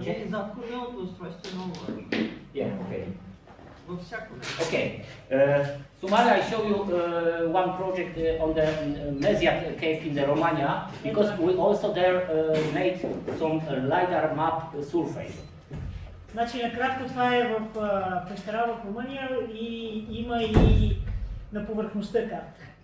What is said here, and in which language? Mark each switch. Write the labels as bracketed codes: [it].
[bg] Задкорненото устройство е много важно. [en] Yeah, okay. [bg] Във всяко нещо. [en] Okay. Somalia, I show you one project on the Mesiat cave in the Romania because we also there made some LiDAR map surface. [bg] Значи, накратко това е в пещера в Румъния и има и на повърхността карта.